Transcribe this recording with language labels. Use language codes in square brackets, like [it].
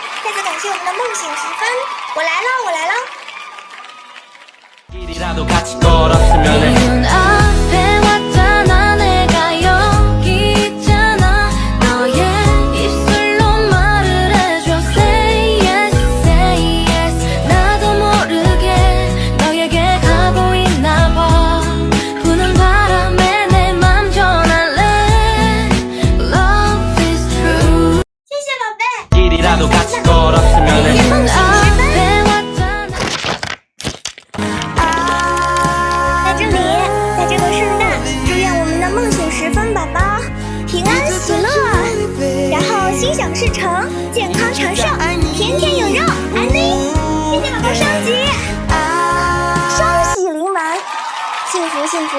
[zh] 再次感谢我们的梦醒时分，我来了，我来了。 [ko] 길이라도 같이 걸었으면 해 앞에 왔잖아 내가 여기 있잖아 너의 입술로 말을 해줘 [en] Say yes, say yes [ko] 나도 모르게 너에게 가고 있나 봐 부는 바람에 내 맘 전할래 [en] Love is true [zh] 谢谢宝贝。 [ko] 길이라도 같이 걸었으면 해 앞에 왔잖아 [zh] 在这里，在这个圣诞，祝愿我们的梦醒时分宝宝平安喜乐，然后心想事成，健康长寿，天天有肉，爱你。谢谢宝宝升级，双喜临门，幸福幸福。